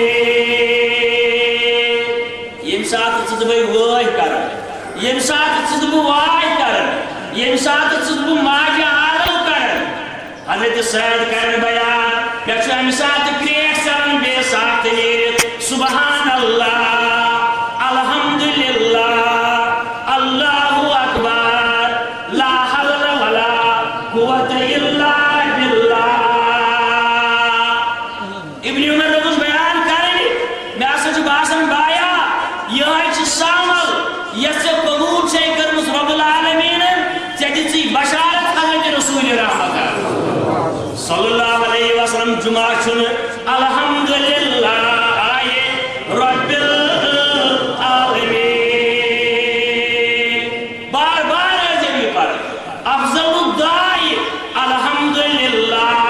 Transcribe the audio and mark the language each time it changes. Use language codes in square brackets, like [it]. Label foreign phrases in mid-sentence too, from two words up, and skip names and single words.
[ks] ییٚمہِ ساتہٕ ژٕ بہٕ وٲے کران ییٚمہِ ساتہٕ ژٕ بہٕ واے کران ییٚمہِ ساتہٕ ژٕ بہٕ ماجہِ آلو کران حضرت سعد کرن بیان مےٚ چھُ اَمہِ ساتہٕ کرٛیک ژلان بیٚیہِ ساتہٕ نیٖرِتھ [ar] سبحان اللہ الحمدللہ اللہ اکبر لا حول ولا قوة الا باللہ [ks] ابن عمر لوٚگُس بیان کرنہِ مےٚ ہسا چھُ باسان بایا یِہوٚے چھِ سامل یۄس ژےٚ قبوٗل چھے کٔرمٕژ رۄب العالمیٖنن ژےٚ دِژٕے بشارت حضرت رسوٗلِ رحمتاً [ar] صلی اللہ علیہ وسلم [ks] جمعہ چھُنہٕ [ar] الحمدللہ رب العالمین [ks] بار بار ٲسۍ یہِ پران [ar] افضل الدعاء الحمدللہ